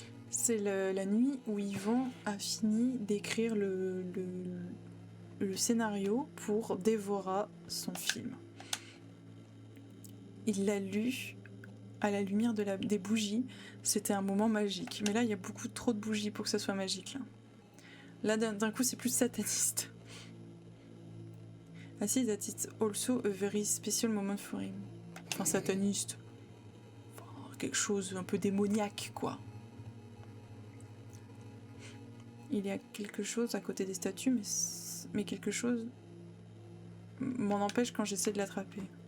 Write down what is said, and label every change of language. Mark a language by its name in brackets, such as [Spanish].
[French] C'est la nuit où Yvan a fini d'écrire le scénario pour Dévora, son film. Il l'a lu à la lumière des bougies. C'était un moment magique. Mais là, il y a beaucoup trop de bougies pour que ça soit magique. Là, d'un coup, c'est plus sataniste. [English] I see that it's also a very special moment for him. [French] Enfin, sataniste. Enfin, quelque chose un peu démoniaque, quoi. Il y a quelque chose à côté des statues, mais quelque chose m'en empêche quand j'essaie de l'attraper.